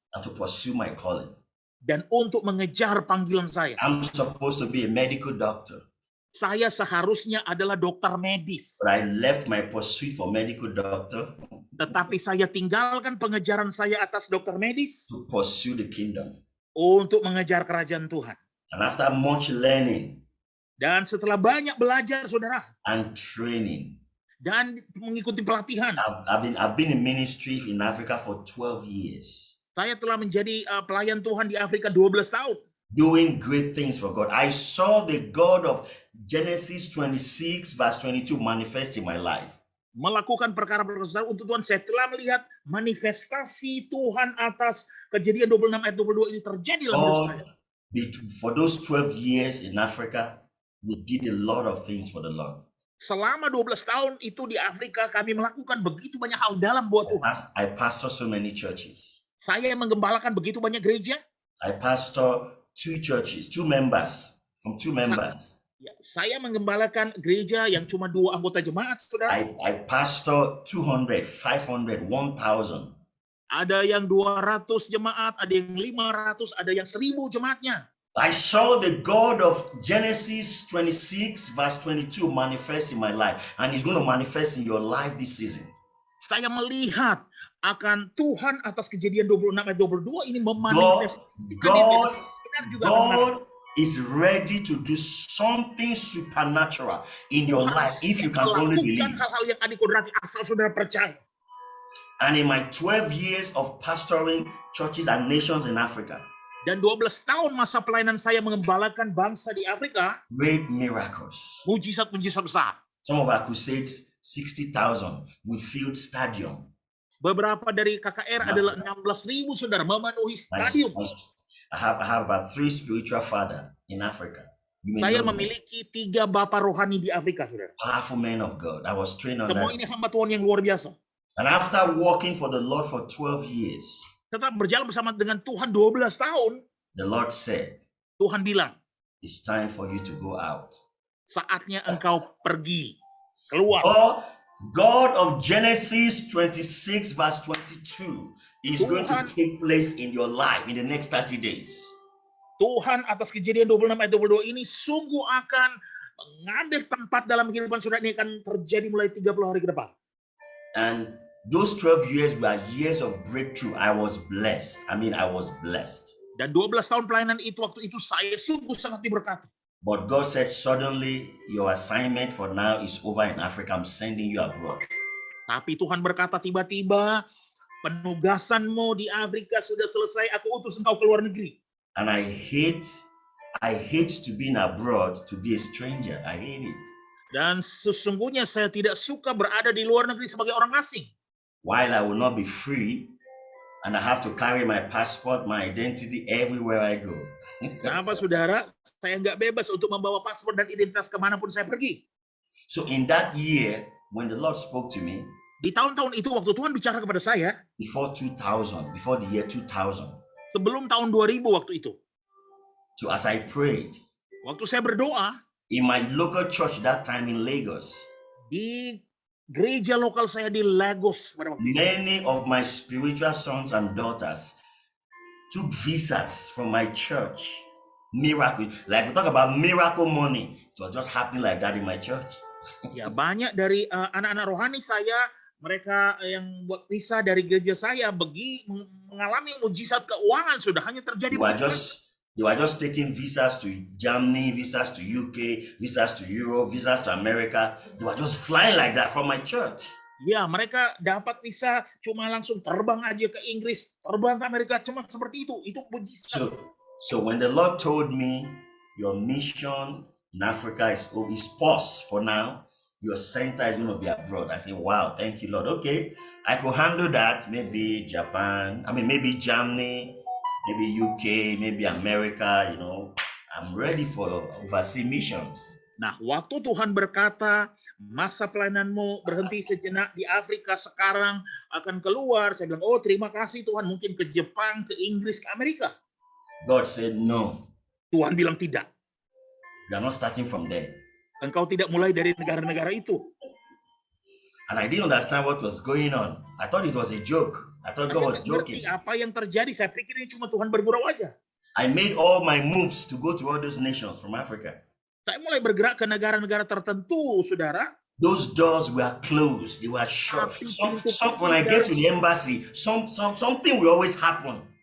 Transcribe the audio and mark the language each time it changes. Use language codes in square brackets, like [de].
[en] And to pursue my calling. [id] Dan untuk mengejar panggilan saya. [en] I'm supposed to be a medical doctor. [id] Saya seharusnya adalah dokter medis. [en] But I left my pursuit for medical doctor. [id] Tetapi saya tinggalkan pengejaran saya atas dokter medis. [en] To pursue the kingdom. [id] Untuk mengejar kerajaan Tuhan. [en] And after much learning. [id] Dan setelah banyak belajar, saudara. [en] And training. [id] Dan mengikuti pelatihan. [en] I've been in ministry in Africa for 12 years. [id] Saya telah menjadi pelayan Tuhan di Afrika 12 tahun. [en] Doing great things for God. I saw the God of Genesis 26 verse 22 manifest in my life. [id] Melakukan perkara-perkara untuk Tuhan. Saya telah melihat manifestasi Tuhan atas Kejadian 26 ayat 22 ini terjadi dalam hidup saya. [en] For those 12 years in Africa, we did a lot of things for the Lord. [id] Selama 12 tahun itu di Afrika kami melakukan begitu banyak hal dalam buat Tuhan. [en] I pastor so many churches. [id] Saya menggembalakan begitu banyak gereja. [en] I pastor 2 churches, 2 members, from 2 members. [id] Ya, saya menggembalakan gereja yang cuma 2 anggota jemaat, saudara. [en] I pastor 200, 500, 1,000. [id] Ada yang 200 jemaat, ada yang 500, ada yang 1000 jemaatnya. [en] I saw the God of Genesis 26 verse 22 manifest in my life, and he's going to manifest in your life this season. [id] Saya melihat akan Tuhan atas Kejadian 26 ayat 22 ini memanifestasikan [en] God is ready to do something supernatural in your life if you can only believe. [id] Hal-hal yang adikodrati asal saudara percaya. [en] And in my 12 years of pastoring churches and nations in Africa, [id] dan 12 tahun masa pelayanan saya mengembalakan bangsa di Afrika, [en] great miracles. [id] Mujizat-mujizat besar. [en] Some of our crusades, 60,000, we filled stadium. [id] Beberapa dari KKR adalah 16.000 saudara memenuhi stadium. [en] I have about 3 spiritual father in Africa. [id] Saya memiliki 3 bapa rohani di Afrika, saudara. [en] Powerful men of God. I was trained on that. [id] Semua ini hamba Tuhan yang luar biasa. [en] And after working for the Lord for 12 years, [id] tetap berjalan bersama dengan Tuhan 12 tahun, [en] the Lord said, [id] Tuhan bilang, [en] it's time for you to go out. [id] Saatnya engkau pergi, keluar. [en] Or God of Genesis 26 verse 22 is going to [id] Tuhan, [en] take place in your life in the next 30 days. [id] Tuhan atas Kejadian 26 ayat 22 ini sungguh akan mengambil tempat dalam kehidupan saudara. Ini akan terjadi mulai 30 hari ke depan. [en] And those 12 years were years of breakthrough. I was blessed. I was blessed. [id] Dan 12 tahun pelayanan itu, waktu itu saya sungguh sangat diberkati. [en] But God said, suddenly your assignment for now is over in Africa. I'm sending you abroad. [id] Tapi Tuhan berkata tiba-tiba, penugasanmu di Afrika sudah selesai, aku utus engkau ke luar negeri. [en] And I hate to be abroad, to be a stranger. I hate it. [id] Dan sesungguhnya saya tidak suka berada di luar negeri sebagai orang asing. [en] While I will not be free, and I have to carry my passport, my identity everywhere I go. [id] Kenapa saudara? Saya nggak bebas untuk membawa paspor dan identitas kemanapun saya pergi. [en] So in that year, when the Lord spoke to me, [id] di tahun-tahun itu waktu Tuhan bicara kepada saya, [en] before the year 2000, [id] sebelum tahun 2000 waktu itu. [en] So as I prayed, [id] waktu saya berdoa, [en] in my local church that time in Lagos, [id] di gereja lokal saya di Lagos pada waktu itu, [en] many of my spiritual sons and daughters took visas from my church. Miracle, like we talk about miracle money, it was just happening like that in my church. [id] Ya, banyak dari anak-anak rohani saya, mereka yang buat visa dari gereja saya mengalami mujizat keuangan sudah hanya terjadi. [en] They were just taking visas to Germany, visas to UK, visas to Europe, visas to America. They were just flying like that from my church. [id] Ya, mereka dapat visa cuma langsung terbang aja ke Inggris, terbang ke Amerika, cuma seperti itu. Itu mujizat. [en] So when the Lord told me your mission in Africa is paused for now, your center is going to be abroad, I said, wow, thank you, Lord. Okay, I could handle that. Maybe Japan, maybe Germany, maybe UK, maybe America, I'm ready for overseas missions. [id] Nah, waktu Tuhan berkata, masa pelayananmu berhenti sejenak di Afrika, sekarang akan keluar. Saya bilang, oh terima kasih Tuhan, mungkin ke Jepang, ke Inggris, ke Amerika. [en] God said no. [id] Tuhan bilang tidak. [en] You are not starting from there. [id] Engkau tidak mulai dari negara-negara itu. [en] And I didn't understand what was going on. I thought it was a joke. I thought God was joking. [id] Apa yang terjadi? Saya pikir ini cuma Tuhan bergurau aja. [en] I made all my moves to go to all those nations from Africa. [id] Saya mulai bergerak ke negara-negara tertentu, saudara. [en] Those doors were closed. They were shut. When I get to the embassy, something will always happen.